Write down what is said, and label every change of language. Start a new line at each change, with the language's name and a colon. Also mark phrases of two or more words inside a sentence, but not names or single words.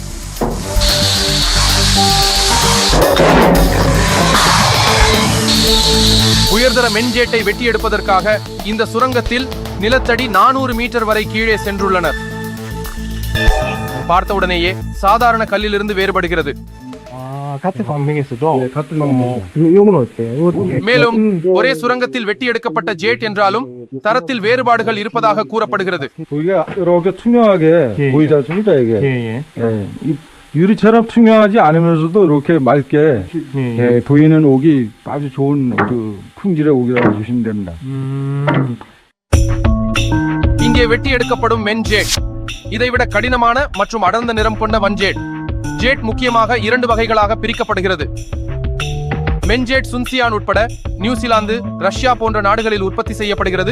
Tamil: உயர்தர மென்ஜேட்டை வெட்டி எடுப்பதற்காக இந்த சுரங்கத்தில் நிலத்தடி 400 மீட்டர் வரை கீழே சென்றுள்ளனர். பார்த்தவுடனேயே சாதாரண கல்லிலிருந்து வேறுபடுகிறது. மேலும் ஒரே சுரங்கத்தில் வெட்டி எடுக்கப்பட்ட ஜேட் என்றாலும் தரத்தில் வேறுபாடுகள் இருப்பதாக கூறப்படுகிறது.
Korean: 유리처럼 투명하지 않으면서도 이렇게 맑게 보이는 옥이 아주 좋은 그 품질의 옥이라고 보시면 됩니다.
Tamil: இங்கே வெட்டி எடுக்கப்படும் மென் ஜேட் இதைவிட கடினமான மற்றும் அடர்ந்த நிறம் கொண்ட வன்ஜேட். ஜேட் முக்கியமாக 2 வகைகளாக பிரிக்கப்படுகிறது. மென்ஜேட் சுன்சியான் உட்பட நியூசிலாந்து, ரஷ்யா போன்ற நாடுகளில் உற்பத்தி செய்யப்படுகிறது.